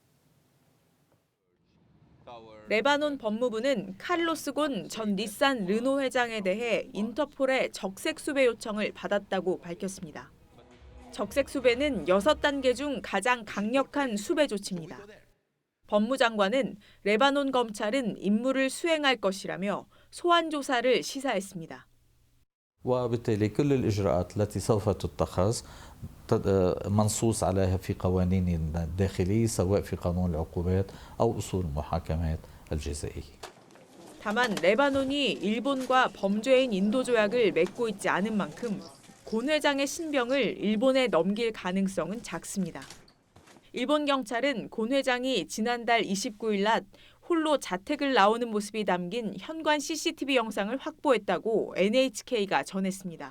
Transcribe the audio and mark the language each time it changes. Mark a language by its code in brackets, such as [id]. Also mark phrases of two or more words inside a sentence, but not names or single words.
[ko] 레바논 법무부는 카를로스 곤 전 닛산 르노 회장에 대해 인터폴의 적색 수배 요청을 받았다고 밝혔습니다. 적색 수배는 6단계 중 가장 강력한 수배 조치입니다. 법무장관은 레바논 검찰은 임무를 수행할 것이라며 소환 조사를 시사했습니다. [ar] وبالتالي كل الإجراءات التي سوف تتخذ منصوص عليها في قوانين الداخلية سواء في قانون العقوبات أو أصول المحاكمات الجزائية. [ko] 다만 레바논이 일본과 범죄인 인도 조약을 맺고 있지 않은 만큼 곤 회장의 신병을 일본에 넘길 가능성은 작습니다. 일본 경찰은 곤 회장이 지난달 29일 낮 홀로 자택을 나오는 모습이 담긴 현관 CCTV 영상을 확보했다고 NHK가 전했습니다.